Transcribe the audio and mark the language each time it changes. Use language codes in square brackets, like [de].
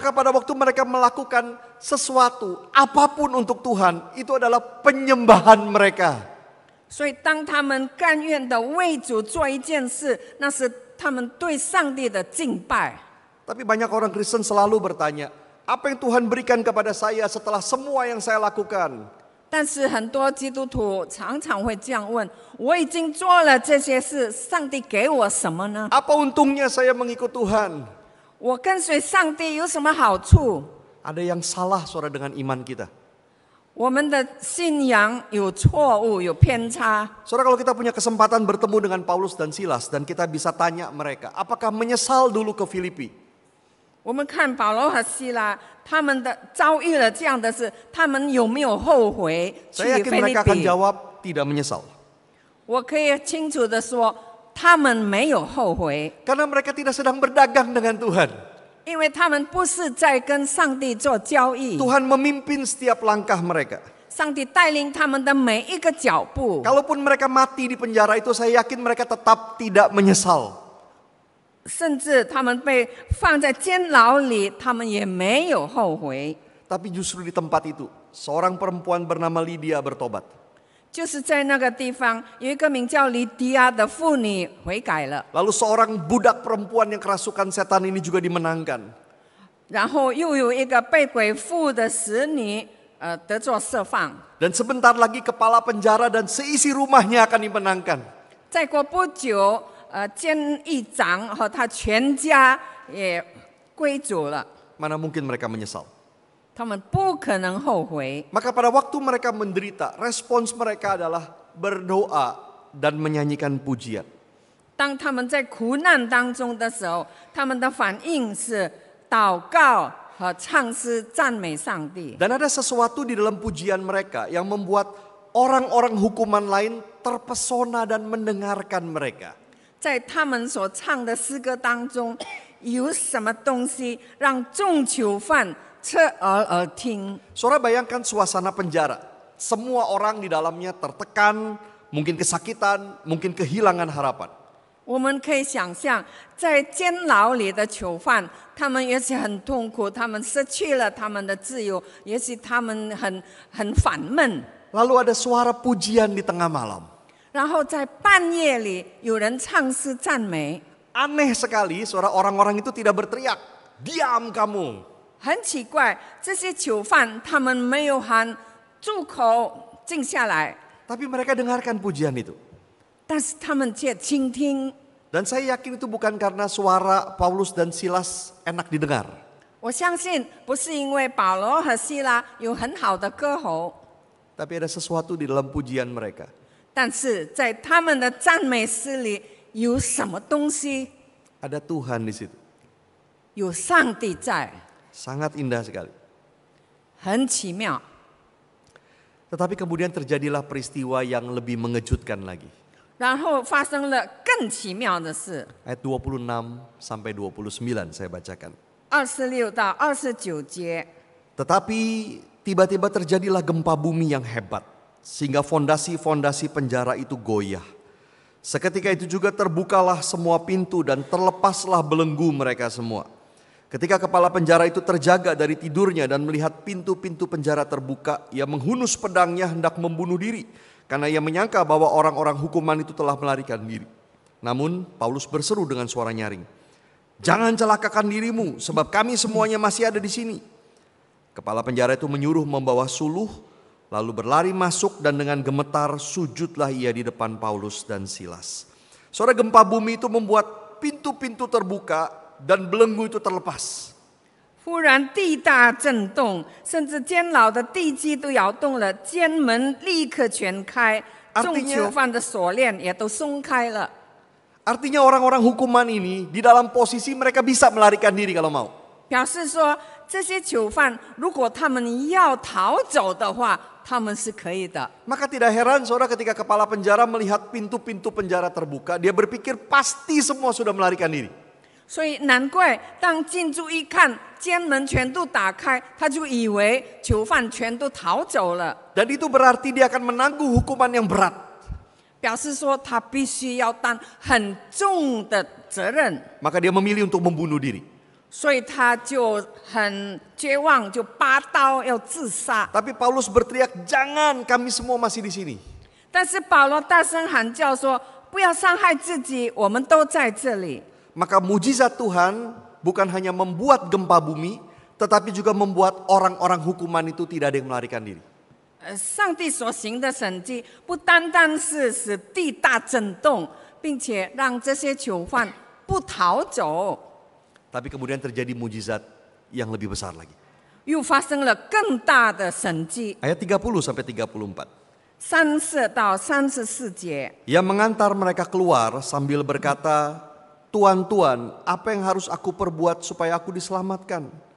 [id] Maka pada waktu mereka melakukan sesuatu, apapun untuk Tuhan, itu adalah penyembahan mereka. [zh] 所以，当他们甘愿的为主做一件事，那是他们对上帝的敬拜。 [id] Tapi banyak orang Kristen selalu bertanya, apa yang Tuhan berikan kepada saya setelah semua yang saya lakukan? [zh] 但是很多基督徒常常会这样问：我已经做了这些事，上帝给我什么呢？ [id] Apa untungnya saya mengikut Tuhan? [zh] 我跟随上帝有什么好处？ [id] Ada yang salah, saudara, dengan iman kita. [zh] 我们的信仰有错误，有偏差。 [id] Saudara, kalau kita punya kesempatan bertemu dengan Paulus dan Silas dan kita bisa tanya mereka, apakah menyesal dulu ke Filipi? [zh] 我们看保罗和希拉，他们的遭遇了这样的事，他们有没有后悔去 [id] Saya yakin [zh] 腓立 [id] mereka akan [zh] 比？ [id] jawab tidak menyesal. [zh] 我可以清楚的说，他们没有后悔， [id] Karena mereka tidak sedang berdagang dengan Tuhan. [zh] 因为他们不是在跟上帝做交易， [id] Tuhan memimpin setiap langkah mereka. [zh] 上帝带领他们的每一个脚步。 [id] Kalaupun mereka mati di penjara itu, saya yakin mereka tetap tidak menyesal. [zh] 甚至他们被放在监牢里，他们也没有后悔。 [id] Tapi justru di tempat itu, seorang perempuan bernama Lydia bertobat. [zh] 就是在那个地方，有一个名叫黎迪亚的妇女悔改了， [id] Lalu seorang budak perempuan yang kerasukan setan ini juga dimenangkan. [zh] 然后又有一个被鬼附的使女，得做释放。 [id] Dan sebentar lagi kepala penjara dan seisi rumahnya akan dimenangkan. [zh] 再过不久，监狱长和他全家也归主了， [id] Mana mungkin mereka menyesal? [zh] 他们不可能后悔。 [id] Maka pada waktu mereka menderita, respons mereka adalah berdoa dan menyanyikan pujian. [zh] 当他们在苦难当中的时候，他们的反应是祷告和唱诗赞美上帝。 [id] Dan ada sesuatu di dalam pujian mereka yang membuat orang-orang hukuman lain terpesona dan mendengarkan mereka. [zh] 在他们所唱的诗歌当中，有什么东西让众囚犯侧耳而听？ [id] Saudara bayangkan suasana penjara. Semua orang di dalamnya tertekan, mungkin kesakitan, mungkin kehilangan harapan. [zh] 我们可以想象，在监牢里的囚犯，他们也许很痛苦，他们失去了他们的自由，也许他们很烦闷。 [id] Lalu ada suara pujian di tengah malam. [zh] 然后在半夜里，有人唱诗赞美， [id] Aneh sekali, saudara, orang-orang itu tidak berteriak, "Diam kamu!" [zh] 很奇怪，这些囚犯他们没有喊住口，静下来， [id] Tapi mereka dengarkan pujian itu. [zh] 但是他们却倾听。 [id] Dan saya yakin itu bukan karena suara Paulus dan Silas enak didengar. [zh] 我相信不是因为保罗和希拉有很好的歌喉， [id] Tapi ada sesuatu di dalam pujian mereka. [zh] 但是在他们的赞美诗里有什么东西？ [id] Ada Tuhan di situ. [zh] 有上帝在， [id] Sangat indah sekali. [zh] 很奇妙。 [id] Tetapi kemudian terjadilah peristiwa yang lebih mengejutkan lagi. [zh] 然后发生了更奇妙的事。 [id] Ayat 26 sampai 29 saya bacakan. [zh] 26到29节， [id] Tetapi tiba-tiba terjadilah gempa bumi yang hebat, sehingga fondasi-fondasi penjara itu goyah. Seketika itu juga terbukalah semua pintu dan terlepaslah belenggu mereka semua. Ketika kepala penjara itu terjaga dari tidurnya dan melihat pintu-pintu penjara terbuka, ia menghunus pedangnya hendak membunuh diri, karena ia menyangka bahwa orang-orang hukuman itu telah melarikan diri. Namun Paulus berseru dengan suara nyaring, "Jangan celakakan dirimu, sebab kami semuanya masih ada di sini." Kepala penjara itu menyuruh membawa suluh, lalu berlari masuk dan dengan gemetar sujudlah ia di depan Paulus dan Silas. Saudara, gempa bumi itu membuat pintu-pintu terbuka dan belenggu itu terlepas. [zh] 忽然地大震动，甚至监牢的地基都摇动了，监门立刻全开，众 [id] Artinya- [zh] 囚犯的锁链也都松开了。 [id] Artinya orang-orang hukuman ini di dalam posisi mereka bisa melarikan diri kalau mau. [zh] 表示说，这些囚犯如果他们要逃走的话，他们是可以的。 [id] Maka tidak heran saudara ketika kepala penjara melihat pintu-pintu penjara terbuka, dia berpikir pasti semua sudah melarikan diri. [zh] 所以难怪当进驻一看监门全都打开，他就以为囚犯全都逃走了， [id] Dan itu berarti dia akan menanggung hukuman yang berat. [zh] 表示说他必须要担很重的责任， [id] Maka dia memilih untuk membunuh diri. [zh] 所以他就很绝望，就拔刀要自杀。 [id] Tapi Paulus berteriak, "Jangan, kami semua masih di sini." [zh] 但是保罗大声喊叫说：“不要伤害自己，我们都在这里。” [id] Maka mujizat Tuhan bukan hanya membuat gempa bumi, tetapi juga membuat orang-orang hukuman itu tidak ada yang melarikan diri. [zh] 上帝所行的神迹，不单单是使地大震动，并且让这些囚犯不逃走， [id] Tapi kemudian terjadi mujizat yang lebih besar lagi. [zh] 又发生了更大的神迹。 [id] Ayat 30 sampai 34. [zh] 34到34节， [id] Ia mengantar mereka keluar sambil berkata, "Tuan, Tuan, apa yang harus aku perbuat supaya aku diselamatkan?"